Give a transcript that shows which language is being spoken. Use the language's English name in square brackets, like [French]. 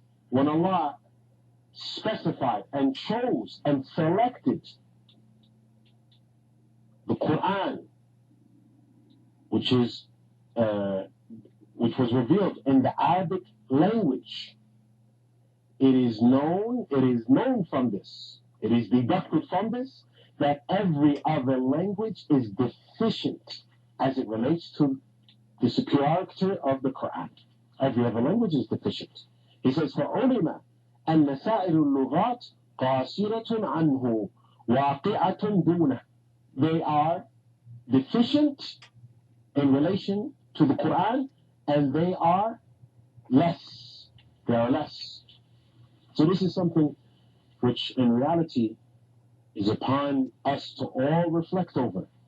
[English] When Allah specified and chose and selected the Quran, which was revealed in the Arabic language, it is known from this, it is deducted from this, that every other language is deficient as it relates to the superiority of the Quran. Every other language is deficient. He says, [Arabic] فَعُلِمَ أَنَّ سَائِرُ اللُّغَاتِ قَاصِرَةٌ عَنْهُ وَاقِعَةٌ دُونَهُ. [English] They are deficient in relation to the Quran, and they are less. They are less. So this is something which in reality is upon us to all reflect over.